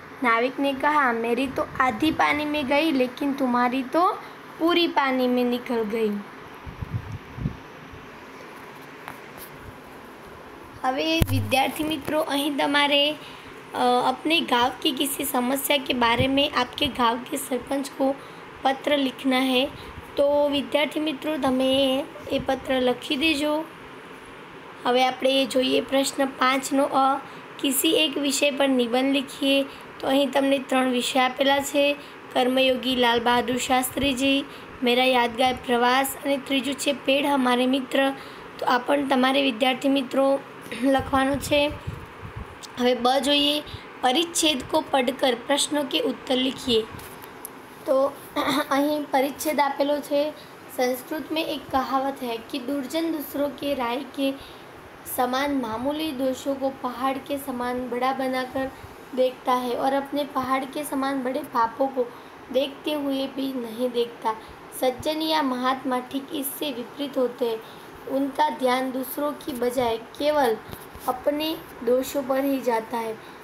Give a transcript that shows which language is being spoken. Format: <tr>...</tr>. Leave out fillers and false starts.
<hi>नाविक ने कहा, मेरी तो आधी पानी में गई, लेकिन तुम्हारी तो पूरी पानी में निकल गई. હવે विद्यार्थी मित्रों,</hi> <gu>અહીં તમારે</gu> <hi>अपने गांव की किसी समस्या के बारे में आपके गांव के सरपंच को पत्र लिखना है. तो विद्यार्थी मित्रों,</hi> <gu>તમે એ પત્ર લખી દેજો. હવે આપણે જોઈએ પ્રશ્ન 5નો અ,</gu> <hi>किसी एक विषय पर निबंध लिखिए.</hi> <gu>તો અહીં તમને 3 વિષય આપેલા છે, કર્મયોગી લાલ બહાદુર શાસ્ત્રીજી, મેરા યાદગાર પ્રવાસ અને ત્રીજું છે પેડ હમારે મિત્ર. તો આ પણ તમારે વિદ્યાર્થી મિત્રો લખવાનું છે. હવે બ જોઈએ,</gu> <hi>પરિચ્છેદ કો પઢકર પ્રશ્નો કે उत्तर लिखिए.</hi> <gu>तो અહીં परिच्छेद આપેલો છે.</gu> <hi>संस्कृत में एक कहावत है कि दुर्जन दूसरों के राय के समान मामूली दोषों को पहाड़ के समान बड़ा बनाकर देखता है और अपने पहाड़ के समान बड़े पापों को देखते हुए भी नहीं देखता. सज्जन या महात्मा ठीक इससे विपरीत होते हैं. उनका ध्यान दूसरों की बजाय केवल अपने दोषों पर ही जाता है.</hi>